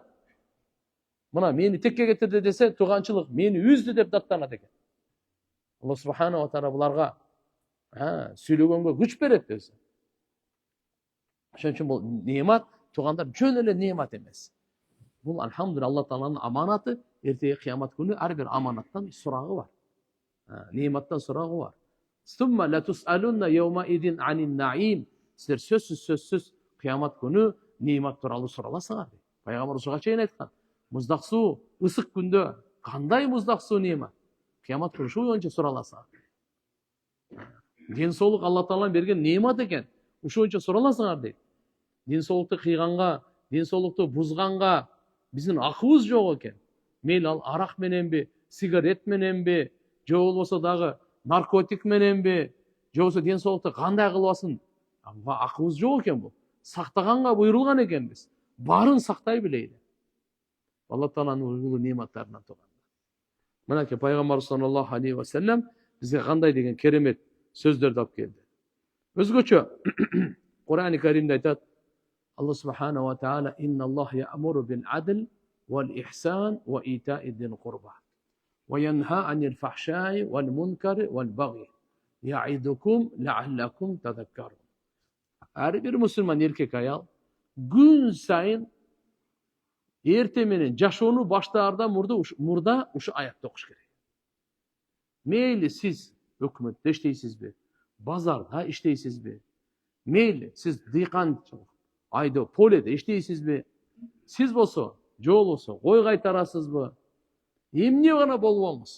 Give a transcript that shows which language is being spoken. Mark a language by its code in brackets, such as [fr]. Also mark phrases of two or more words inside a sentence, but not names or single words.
[ky] Мына мени текке кетирди десе, тууганчылык мени үздү деп даттанат экен. [ar] الله سبحانه وتعالى [ky] буларга сүйлөгөнгө күч берет өзү. Ошон үчүн бул неамат, туугандар жөн эле неамат эмес. Бул алхамдулилlah Алла Тааланын аманаты, эртеги кыямат күнү ар бир аманаттан сурагы бар. Неаматтан сурагы бар. [ar] ثم لتسألن يومئذ عن النعيم. [ky] Силер сөзсүз кыямат күнү неамат тууралуу сураласыңар дейт. Пайгамбар ушуга чейин айткан. Муздак суу ысык күндө кандай муздак суу неамат? Кыямат күнү ушул боюнча сураласыңар. Ден соолук Алла Тааланын берген неамат экен. Ушул боюнча сураласыңар дейт. Ден соолукту кыйганга, ден соолукту бузганга биздин акыбыз жок экен. Мейли ал арак мененби, сигарет мененби, же болбосо дагы наркотик мененби, же болбосо ден соолукту кандай кылбасын? Акыбыз жок экен бул. Сактаганга буйрулган экенбиз. Баарын сактай билейли. Алла Тааланын улуу неаматтарынан турганда. Мынакей Пайгамбар [ar] صلى الله عليه وسلم [ky] бизге кандай деген керемет сөздөрдү алып келди. Өзгөчө Кур'ан-ы Каримде айтат, [ar] الله سبحانه وتعالى إن الله يأمر بالعدل والإحسان وإيتاء ذي القربى وينهى عن الفحشاء والمنكر والبغي يعظكم لعلكم تذكرون. [ky] Ар бир мусулман эркек аял күн сайын эрте менен жашоону баштаардан мурда ушу аятты окуш керек. Мейли сиз өкмөттө иштейсизби, базарда иштейсизби, мейли сиз дыйканчылык, айдоо, поледе иштейсизби, сиз болсо, же болбосо кой кайтарасызбы, эмне гана болбоңуз.